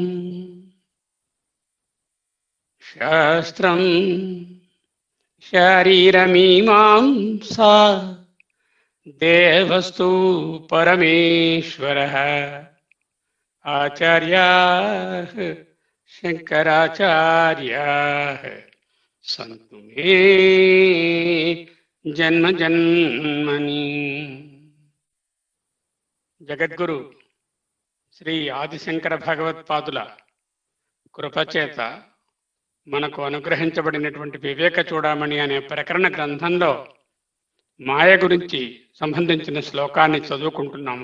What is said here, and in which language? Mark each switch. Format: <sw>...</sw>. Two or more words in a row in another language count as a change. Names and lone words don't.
<sa>शास्त्रं शरीरमीमांसा देवस्तु परमेश्वरः आचार्याः शंकराचार्याः सन्तु मे जन्म जन्मनि।</sa> <te>జగద్గురు శ్రీ ఆదిశంకర భగవత్పాదుల కృపచేత మనకు అనుగ్రహించబడినటువంటి వివేక చూడమణి అనే ప్రకరణ గ్రంథంలో మాయ గురించి సంబంధించిన శ్లోకాన్ని చదువుకుంటున్నాము.</te>